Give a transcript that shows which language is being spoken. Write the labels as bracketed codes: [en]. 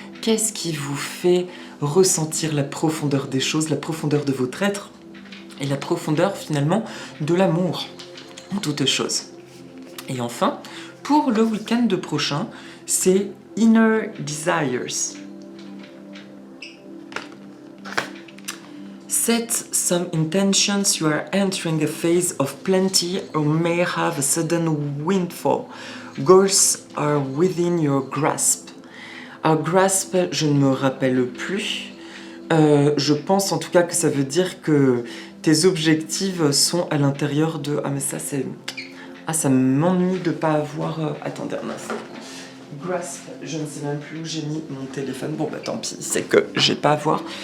[fr] Qu'est-ce qui vous fait ressentir la profondeur des choses, la profondeur de votre être et la profondeur finalement de l'amour en toute chose. Et enfin, pour le week-end prochain, c'est Inner Desires. [en] Set some intentions, you are entering a phase of plenty or may have a sudden windfall. Goals are within your grasp. [fr] Alors grasp, je ne me rappelle plus. Je pense en tout cas que ça veut dire que tes objectifs sont à l'intérieur de... Ah mais ça c'est... Ah ça m'ennuie de pas avoir... Attendez un instant. grasp, je ne sais même plus où j'ai mis mon téléphone. Bon bah tant pis, c'est que j'ai pas à voir.